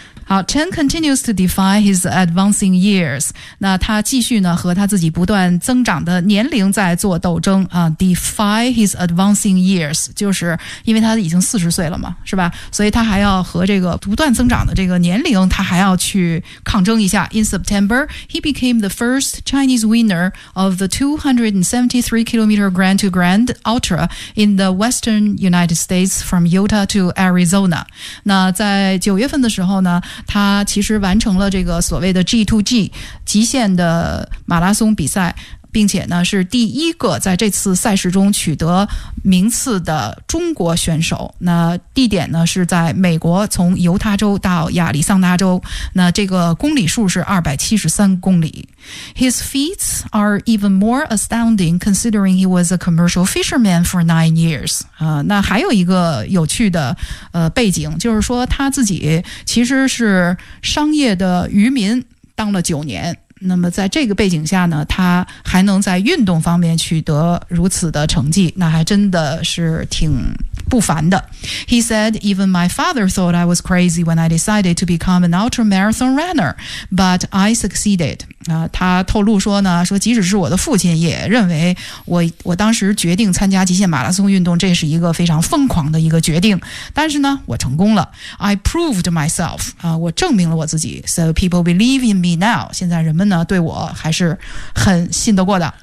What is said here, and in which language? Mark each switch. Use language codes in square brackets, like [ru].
[en] 好 ，Chen continues to defy his advancing years. [zh] 那他继续呢和他自己不断增长的年龄在做斗争啊、 [en] defy his advancing years， [zh] 就是因为他已经40岁了嘛，是吧？所以他还要和这个不断增长的这个年龄，他还要去抗争一下。 [en] In September, he became the first Chinese winner of the 273-kilometer Grand to Grand Ultra in the Western United States from Utah to Arizona. [zh] 那在9月份的时候呢？他其实完成了这个所谓的 G2G 极限的马拉松比赛，并且呢是第一个在这次赛事中取得名次的中国选手。那地点呢是在美国，从犹他州到亚利桑那州，那这个公里数是273公里。 [en] His feats are even more astounding considering he was a commercial fisherman for 9 years. [zh] 那还有一个有趣的背景，就是说他自己其实是商业的渔民当了9年。那么在这个背景下呢，他还能在运动方面取得如此的成绩，那还真的是挺不凡的。 [en] He said, even my father thought I was crazy when I decided to become an ultramarathon runner, but I succeeded. [zh] 他透露说呢，说即使是我的父亲也认为我当时决定参加极限马拉松运动，这是一个非常疯狂的一个决定，但是呢，我成功了。 [en] I proved myself, [zh] 我证明了我自己。 [en] So people believe in me now, [zh] 现在人们呢对我还是很信得过的。